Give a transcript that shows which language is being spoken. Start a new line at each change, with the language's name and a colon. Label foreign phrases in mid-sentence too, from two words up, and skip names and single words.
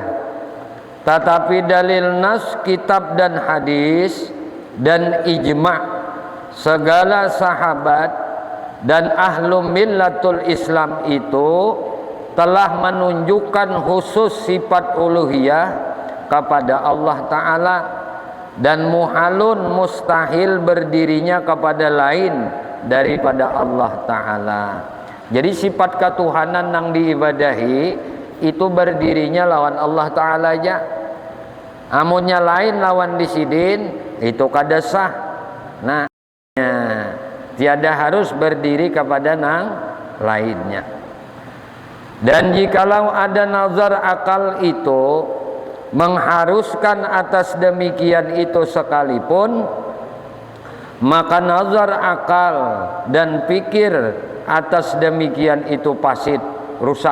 Indonesian: Tetapi dalil nas, kitab dan hadis dan ijma' segala sahabat dan
Arabic: أهل ملة الإسلام
Indonesian: itu telah menunjukkan khusus sifat uluhiyah kepada Allah Ta'ala, dan muhalun mustahil berdirinya kepada lain daripada Allah Ta'ala.
Banjar: Jadi sifat ketuhanan yang diibadahi itu berdirinya lawan Allah Ta'ala aja. Amunnya lain lawan disidin itu kada sah. Nah, tiada harus berdiri kepada nang lainnya.
Indonesian: Dan jikalau ada nazar akal itu mengharuskan atas demikian itu sekalipun, maka nazar akal dan pikir atas demikian itu fasid, rusak.